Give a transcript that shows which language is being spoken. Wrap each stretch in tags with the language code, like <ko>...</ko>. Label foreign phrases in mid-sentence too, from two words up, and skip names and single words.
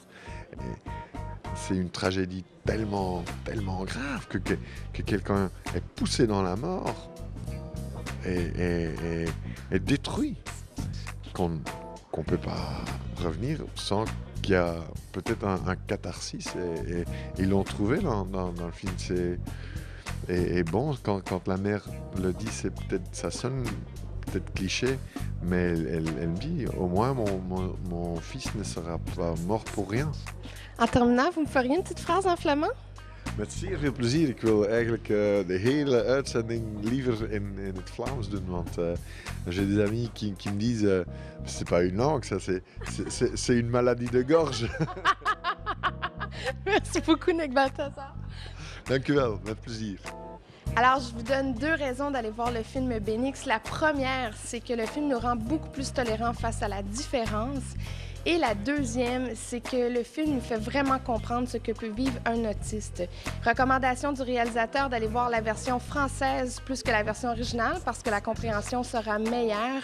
<fr>Et c'est une tragédie tellement grave que quelqu'un est poussé dans la mort et détruit qu'on ne peut pas revenir sans qu'il y a peut-être un catharsis et ils l'ont trouvé dans le film. Et bon, quand la mère le dit, ça sonne peut-être cliché, mais elle me dit, au moins mon fils ne sera pas mort pour rien. En terminant, vous me feriez une petite phrase en flamand?</fr> <nl>Met zeer veel plezier. Ik wil eigenlijk de hele uitzending liever in het Vlaams doen, want</nl> <fr>j'ai des amis qui me disent c'est pas une langue, ça c'est une maladie de gorge. Merci beaucoup, Nick Balthazar.</fr> <nl>Dank u wel, met plezier.</nl> <fr>Alors, je vous donne deux raisons d'aller voir le film Bénix. La première, c'est que le film nous rend beaucoup plus tolérants face à la différence. Et la deuxième, c'est que le film nous fait vraiment comprendre ce que peut vivre un autiste. Recommandation du réalisateur d'aller voir la version française plus que la version originale parce que la compréhension sera meilleure.</fr>